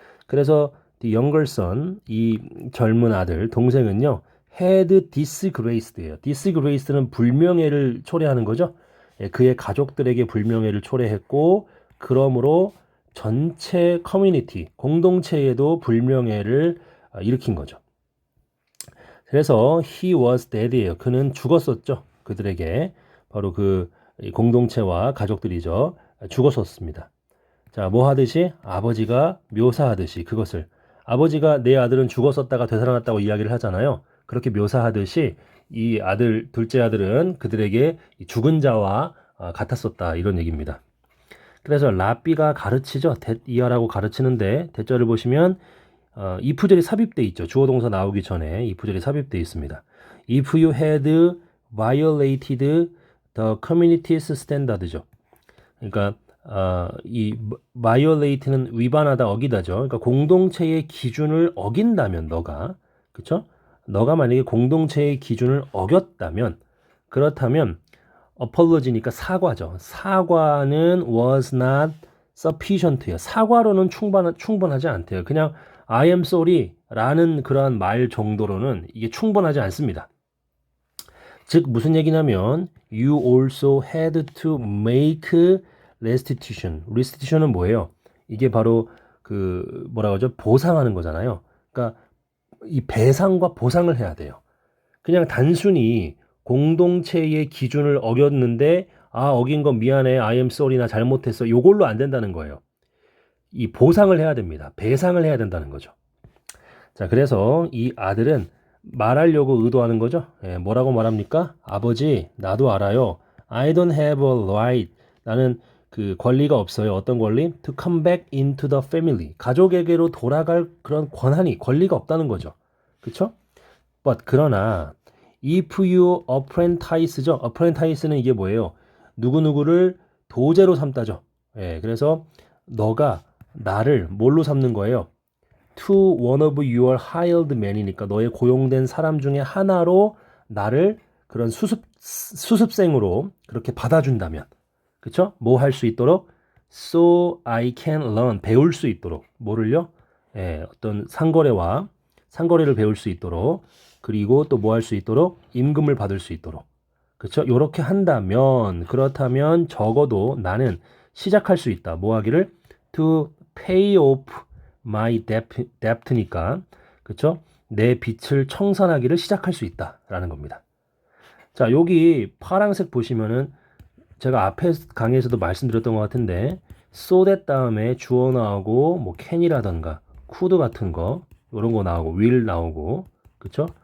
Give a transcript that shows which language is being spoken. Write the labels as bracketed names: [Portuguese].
[Korean] 그래서 [English] the younger son, [Korean] 이 젊은 아들, 동생은요, [English] had disgraced [Korean] 예요. disgrace는 불명예를 초래하는 거죠. 예, 그의 가족들에게 불명예를 초래했고, 그러므로 전체 커뮤니티, 공동체에도 불명예를 일으킨 거죠. 그래서 [English] he was dead예요. [Korean] 그는 죽었었죠. 그들에게 바로 그 공동체와 가족들이죠. 죽었었습니다. 자, 뭐 하듯이 아버지가 묘사하듯이 그것을 아버지가 내 아들은 죽었었다가 되살아났다고 이야기를 하잖아요. 그렇게 묘사하듯이 이 아들, 둘째 아들은 그들에게 죽은 자와 같았었다 이런 얘기입니다. 그래서 라비가 가르치죠. 이하라고 가르치는데 대절을 보시면 이프절이 삽입돼 있죠. 주어 동사 나오기 전에 이프절이 삽입돼 있습니다. [English] If you had violated the community's standard죠. [Korean] 그러니까 이 violate는 위반하다, 어기다죠. 그러니까 공동체의 기준을 어긴다면 너가, 그렇죠? 너가 만약에 공동체의 기준을 어겼다면, 그렇다면 apology니까 사과죠. 사과는 [English] was not sufficient [Korean] 예요. 사과로는 충분하지 않대요. 그냥 [English] I am sorry [Korean] 라는 그러한 말 정도로는 이게 충분하지 않습니다. 즉 무슨 얘기냐면 [English] you also had to make restitution. [Korean] restitution은 뭐예요? 이게 바로 그 뭐라고 하죠? 보상하는 거잖아요. 그러니까 이 배상과 보상을 해야 돼요. 그냥 단순히 공동체의 기준을 어겼는데 어긴 건 미안해, [English] I am sorry, [Korean] 나 잘못했어, 요걸로 안 된다는 거예요. 이 보상을 해야 됩니다. 배상을 해야 된다는 거죠. 자, 그래서 이 아들은 말하려고 의도하는 거죠. 예, 뭐라고 말합니까? 아버지, 나도 알아요. [English] I don't have a right. [Korean] 나는 그 권리가 없어요. 어떤 권리? [English] To come back into the family. [Korean] 가족에게로 돌아갈 그런 권리가 없다는 거죠. 그쵸? [English] But [Korean] 그러나 [English] if you apprentice죠. [Korean] apprentice는 이게 뭐예요? 누구누구를 도제로 삼다죠. 예, 그래서 너가 나를 뭘로 삼는 거예요? [English] To one of your hired men [Korean] 이니까 너의 고용된 사람 중에 하나로 나를 그런 수습생으로 그렇게 받아준다면, 그쵸? 뭐 할 수 있도록? [English] So I can learn, [Korean] 배울 수 있도록. 뭐를요? 예, 어떤 상거래를 배울 수 있도록, 그리고 또 뭐 할 수 있도록? 임금을 받을 수 있도록. 그쵸? 요렇게 한다면, 그렇다면 적어도 나는 시작할 수 있다. 뭐 하기를? [English] To pay off my debt니까, 그쵸? [Korean] 내 빚을 청산하기를 시작할 수 있다라는 겁니다. 자, 여기 파란색 보시면은 제가 앞에 강의에서도 말씀드렸던 것 같은데 so that 다음에 주어 나오고 뭐 can이라던가 could 같은 거 이런 거 나오고 will 나오고, 그쵸?